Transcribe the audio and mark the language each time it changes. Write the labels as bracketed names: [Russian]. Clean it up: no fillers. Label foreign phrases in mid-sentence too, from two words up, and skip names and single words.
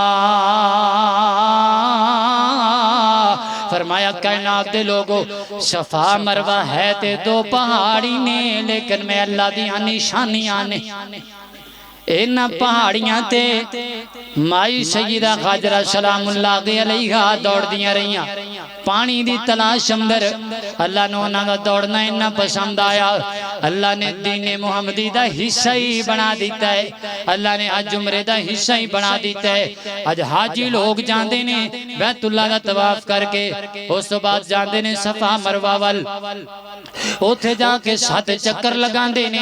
[Punjabi] فرمایا کائنات دے لوگو صفا مروہ ہے تے دو پہاڑی نے، لیکن میں اللہ دیاں نشانیاں نے۔ ان پہاڑیاں تے مائی سیدہ خاجرہ [Arabic] سلام اللہ علیہ [Punjabi] دوڑ دیاں رہیاں، پانی دی تلاش اندر۔ اللہ نے انہاں دا دوڑنا انہاں پسند آیا، اللہ نے دین محمدی دا حصہ ہی بنا دیتا ہے، اللہ نے حج عمرے دا حصہ ہی بنا دیتا ہے۔ آج حاجی لوگ جاندے نے بیت اللہ دا طواف کر کے، اس تو بعد جاندے نے صفا مروہ وال، اوتھے جا کے 7 چکر لگاندے نے۔